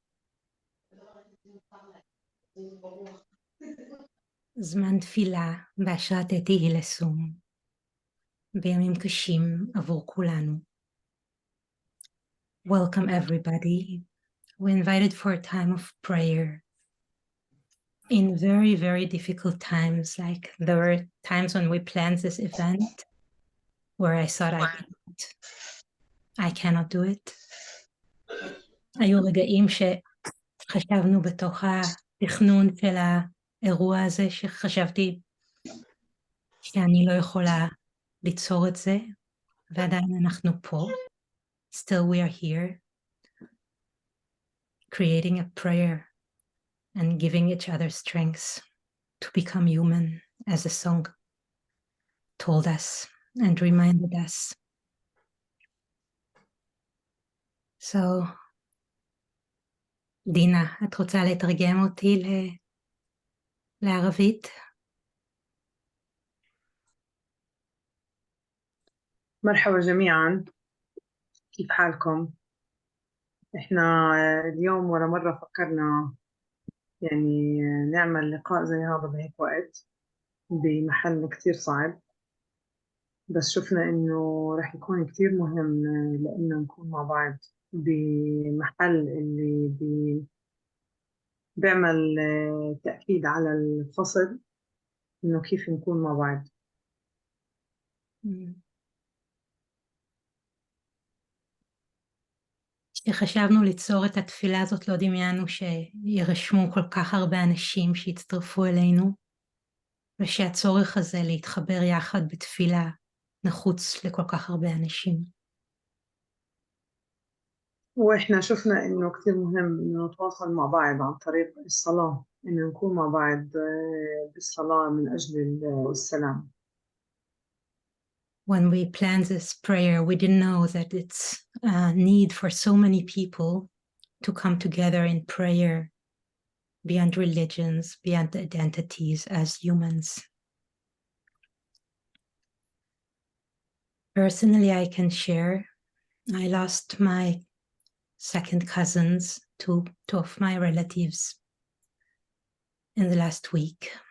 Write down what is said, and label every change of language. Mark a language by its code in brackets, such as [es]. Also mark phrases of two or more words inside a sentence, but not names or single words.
[he] זמן תפילה בהשראת אתי הילסום, בימים קשים עבור כולנו. [en] Welcome everybody. We invited for a time of prayer in very, very difficult times. Like there were times when we planned this event where I thought I cannot do it. [he] היו רגעים שחשבנו בתוך התכנון של האירוע הזה, שחשבתי שאני לא יכולה ליצור את זה, ועדיין אנחנו פה. [en] Still we are here, creating a prayer and giving each other strength to become human as the song told us and reminded us. So, [he] דינה, את רוצה לתרגם אותי לערבית? [ar] مرحبا جميعا، كيف حالكم؟ احنا اليوم ولا مرة فكرنا يعني نعمل لقاء زي هذا بهيك وقت بمحل كتير صعب، بس شفنا انه رح يكون كتير مهم لأنه نكون مع بعض بمحل اللي بيعمل تأكيد على الفصل، انه كيف نكون مع بعض. [he] כשחשבנו ליצור את התפילה הזאת לא דמיינו שירשמו כל כך הרבה אנשים שיצטרפו אלינו, ושהצורך הזה להתחבר יחד בתפילה נחוץ לכל כך הרבה אנשים. [ar] واحنا شفنا انه كثير مهم انه نتواصل مع بعض عن طريق الصلاة، انه نكون مع بعض بالصلاة من اجل السلام. [en] When we planned this prayer, we didn't know that it's a need for so many people to come together in prayer beyond religions, beyond identities as humans. Personally, I can share, I lost my second cousins, two of my relatives in the last week.